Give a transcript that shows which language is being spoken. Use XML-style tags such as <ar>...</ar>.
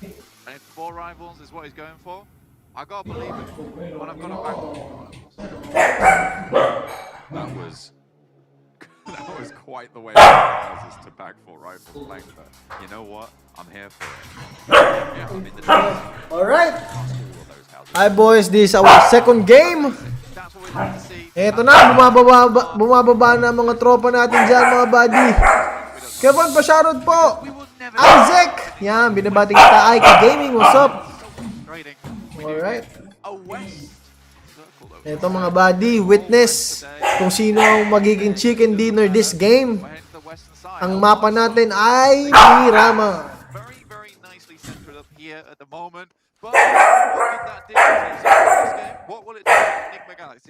<en>And if 4 rivals is what he's going for, I gotta believe it when I've got a back on 4 rivals. That was quite the way us to back 4 rifles playing, but you know what? I'm here for it. Yeah, I'm in the desert. Alright. Past all of those houses. Hi boys, this is our second game. That's what we like to see.</en> <tl>Eto na, bumababa na mga tropa natin dyan, mga buddy. Kevin, pa-shoutout po. Isaac. Yan, binabati kita.</tl> <en>Ike Gaming, what's up? Alright.</en> <tl>Eto mga buddy, witness kung sino ang magiging</tl> <en>chicken dinner this game.</en> <tl>Ang mapa natin ay Miramar.</tl> <en>Very nicely centered up here at the moment. But what did that do in this game? What will it do to Enigma Galaxy?</en>